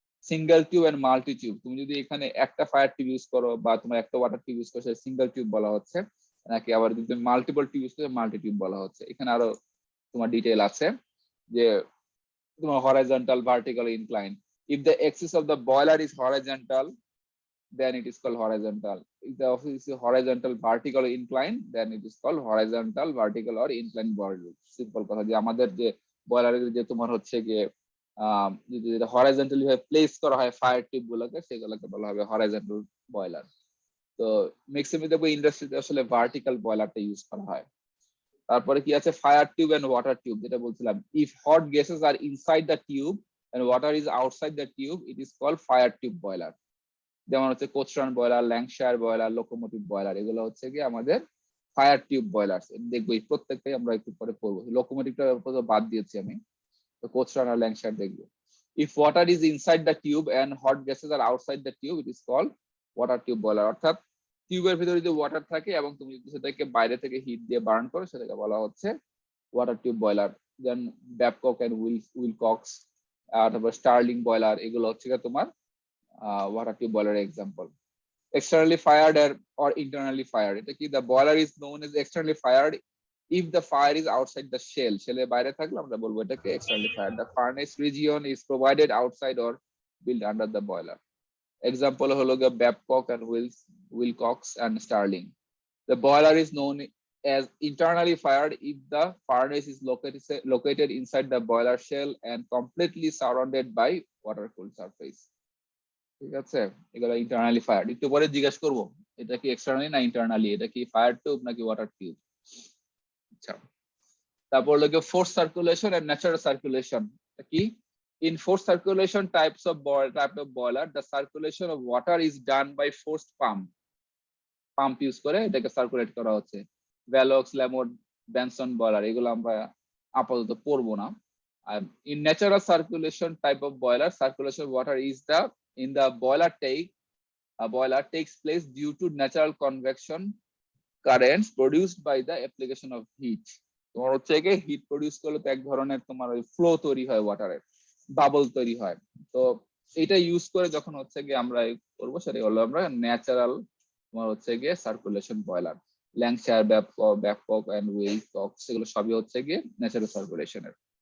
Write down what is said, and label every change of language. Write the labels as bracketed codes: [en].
[bn] Single tube and multi tube. তুমি যদি এখানে একটা ফায়ার টিউব ইউজ করো বা তোমার একটা ওয়াটার টিউব ইউজ করো, সিঙ্গেল টিউব বলা হচ্ছে, নাকি আবার যদি তুমি মাল্টিপল টিউব ইউজ করো মাল্টি টিউব বলা হচ্ছে। এখানে আরো তোমার ডিটেইল আছে যে তোমার horizontal, vertical, incline. [en] If the axis of the boiler is horizontal, then it is called horizontal. If the office is horizontal, vertical, or inclined, then it is called horizontal, vertical, or inclined boiler. [bn] Simple কথা যে আমাদের যে বয়লারের যে তোমার হচ্ছে গিয়ে যেটা horizontally ভাবে প্লেস করা হয় ফায়ার টিউব গুলোকে, সেগুলোকে বলা হবে হরাইজন্টাল বয়লার। তো ম্যাক্সিমাম দেখবো ইন্ডাস্ট্রিতে আসলে ভার্টিক্যাল বয়লারটা ইউজ করা হয়। তারপরে কি আছে, [en] fire tube and water tube, [bn] যেটা বলছিলাম, [en] If hot gases are inside the tube and water is outside the tube, it is called fire tube boiler. [bn] যেমন হচ্ছে কোচরান বয়লার, ল্যাঙ্কশায়ার বয়লার, লোকোমোটিভ বয়লার, এগুলো হচ্ছে কি আমাদের ফায়ার টিউব বয়লার। দেখবো এই প্রত্যেকটাই আমরা একটু পরে পড়বো। লোকোমোটিভটা বাদ দিয়েছি আমি, তো কোচরান আর ল্যাঙ্কশায়ার দেখবো। [en] If water is inside the tube and hot gases are outside the tube, it is called water tube boiler. [bn] অর্থাৎ টিউবের ভিতরে যদি ওয়াটার থাকে এবং তুমি যদি সেটাকে বাইরে থেকে হিট দিয়ে বার্ন করো, সেটাকে বলা হচ্ছে water tube boiler. Then ব্যাবকক and Wilcox, তারপর স্টার্লিং বয়লার, এগুলো হচ্ছে তোমার water tube boiler example. [en] Externally fired or internally fired, [bn] এটা কি, [en] the boiler is known as externally fired if the fire is outside the shell. [bn] শেলের বাইরে থাকলে আমরা বলবো এটাকে externally fired. [en] The furnace region is provided outside or built under the boiler. [bn] Example হলো গিয়ে Babcock and Wilcox and Starling. [en] The boiler is known as internally fired if the furnace is located inside the boiler shell and completely surrounded by water cooled surface. [bn] ঠিক আছে, এগুলো internally fired. একটু পরে জিজ্ঞেস করবো এটা কি এক্সটারনালি না ইন্টারনালি, এটা কি ফায়ার টিউব নাকি ওয়াটার টিউব। আচ্ছা, তারপর হলো force circulation and natural circulation. [en] কি, in forced circulation type of boiler, the circulation of water is done by forced pump [bn] use করে এটাকে সার্কুলেট করা হচ্ছে। ভ্যালক্স, ল্যামোট, বেনসন বয়লার, এগুলো আমরা আপাতত পড়বো না। [en] In natural circulation type of boiler, circulation of water is in the boiler takes place due to natural convection currents produced by the application of heat. [bn] তোমার হচ্ছে কি হিট প্রডিউস করলে তো এক ধরনের তোমার ওই ফ্লো তৈরি হয়, ওয়াটারের বাবল তৈরি হয়। তো এটা ইউজ করে যখন হচ্ছে কি আমরা করবো, সেটা হলো আমরা ন্যাচারাল তোমার হচ্ছে গিয়ে সার্কুলেশন বয়লার। ল্যাঙ্কশায়ার, ব্যাবকক এন্ড উইলকক্স, সেগুলো সবই হচ্ছে গিয়ে ন্যাচারাল সার্কুলেশনের।